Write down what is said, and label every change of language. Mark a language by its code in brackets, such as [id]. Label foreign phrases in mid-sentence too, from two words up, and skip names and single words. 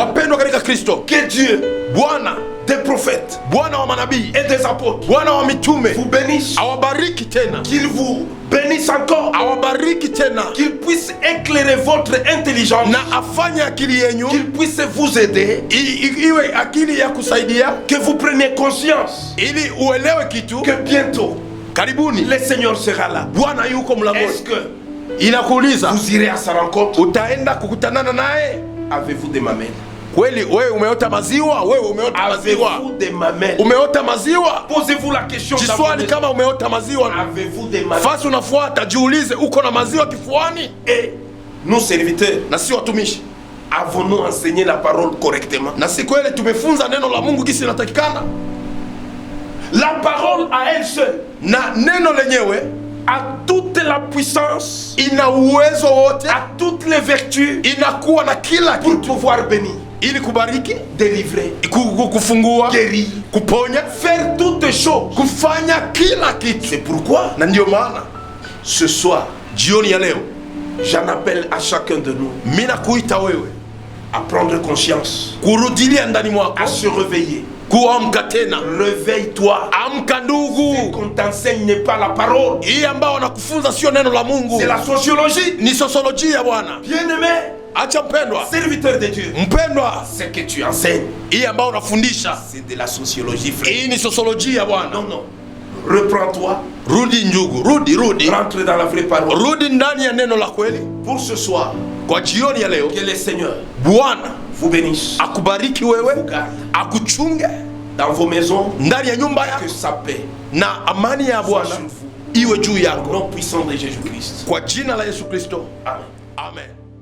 [sw] Wapendwa katika Kristo, [fr] que Dieu, [sw] Bwana, [fr] des prophètes [sw] Bwana wa manabii, [fr] et des apôtres [sw] Bwana wa mitume [fr] vous bénisse, [sw] awabariki tena, [fr] qu'il vous bénisse encore, [sw] awabariki tena, [fr] qu'il puisse éclairer votre intelligence, [sw] na afanye akili yenyu [fr] qu'il puisse vous aider, [sw] iwe akili ya kusaidia, [fr] que vous preniez conscience [sw] ili uelewe kitu [fr] que bientôt [sw] karibuni [fr] le Seigneur sera là. [sw] Bwana yuko [fr] Est-ce [sw] mlangoni. [fr] que [sw] Inakuuliza, [fr] vous irez à sa rencontre? [sw] utaenda kukutanana naye? [fr] Avez-vous des mamelles? [sw] Kweli wewe umeota maziwa? Wewe umeota maziwa? [fr] Avez-vous des mamelles? [sw] Umeota maziwa? [fr] Posez-vous la question. [sw] Jiswali kama umeota maziwa. [fr] Avez-vous des mamelles? [sw] Fasi unafuata, jiulize, uko na maziwa kifuani? [fr] Et nous, serviteurs, [sw] Na si watumishi, [fr] avons-nous enseigné la parole correctement? [sw] na si kweli tumefunza neno la Mungu gisi inatakikana? [fr] La parole à elle seule [sw] Na neno lenyewe [fr] a toute la puissance, [sw] ina uwezo wote, [fr] a toutes les vertus [sw] inakuwa na kila [fr] pour [sw] kitu [fr] pouvoir bénir, [sw] ili kubariki, [fr] délivrer, [sw] kufungua, [fr] guérir, [sw] kuponya, [fr] faire toutes choses. [sw] kufanya kila kitu. [fr] C'est pourquoi [sw] Na ndio maana [fr] ce soir, [sw] jioni ya leo [fr] j'en appelle à chacun de nous [sw] mimi nakuita wewe [fr] à prendre conscience, [sw] kurudilia ndani mwako, [fr] à se réveiller. [sw] kuamka tena. [fr] Réveille-toi. [sw] Amka [fr] Ce [sw] ndugu, [fr] qu'on t'enseigne n'est pas la parole, [sw] hii ambao wanakufunza sio neno la Mungu, [fr] c'est la sociologie. [sw] ni sosiolojia bwana. [fr] Bien-aimé, [sw] Acha mpendwa, [fr] serviteur de Dieu, [sw] mpendwa, [fr] ce que tu enseignes, [sw] hii ambao unafundisha [fr] c'est de la sociologie, frère. [sw] hii ni sosiolojia bwana. [fr] Non, non. Reprends-toi, [sw] Rudi njugu, rudi, [fr] rentre dans la vraie parole. [sw] rudi ndani ya neno la kweli. [fr] Pour ce soir, [sw] Kwa jioni ya leo, [fr] que le Seigneur [sw] Bwana [fr] vous bénisse, [sw] akubariki [fr] vous [sw] wewe, [fr] garde [sw] akuchunge [fr] dans vos maisons, [sw] ndani ya nyumba [fr] que [sw] yako, [fr] sa paix [sw] na amani ya [fr] soit [sw] Bwana [fr] sur vous. [sw] iwe juu [fr] Au [sw] yako, [fr] nom puissant de Jésus-Christ. [sw] kwa jina la Yesu Kristo, [fr] Amen. [sw] amen.